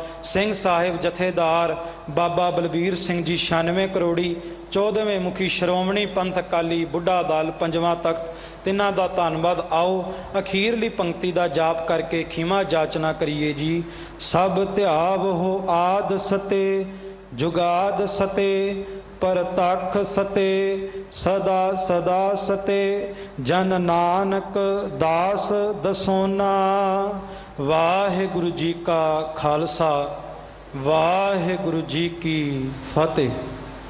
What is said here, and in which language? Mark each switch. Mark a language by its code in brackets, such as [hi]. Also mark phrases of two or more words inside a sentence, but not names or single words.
[pa] ਸਿੰਘ ਸਾਹਿਬ ਜਥੇਦਾਰ ਬਾਬਾ ਬਲਬੀਰ ਸਿੰਘ ਜੀ 96 ਕਰੋੜੀ 14ਵੇਂ ਮੁਖੀ ਸ਼੍ਰੋਮਣੀ ਪੰਥ ਅਕਾਲੀ ਬੁੱਢਾ ਦਲ 5ਵਾਂ ਤਖਤ, ਤਿੰਨਾਂ ਦਾ ਧੰਨਵਾਦ। ਆਓ ਅਖੀਰਲੀ ਪੰਕਤੀ ਦਾ ਜਾਪ ਕਰਕੇ ਖਿਮਾ ਜਾਚਨਾ ਕਰੀਏ ਜੀ। ਸਭ ਧਿਆਵ ਹੋ ਆਦ ਸਤੇ ਜੁਗਾਦ ਸਤੇ ਪਰਤਖ ਸਤੇ ਸਦਾ ਸਦਾ ਸਤੇ ਜਨ ਨਾਨਕ ਦਾਸ ਦਸੋਨਾ। ਵਾਹਿਗੁਰੂ ਜੀ ਕਾ ਖ਼ਾਲਸਾ ਵਾਹਿਗੁਰੂ ਜੀ ਕੀ ਫ਼ਤਿਹ।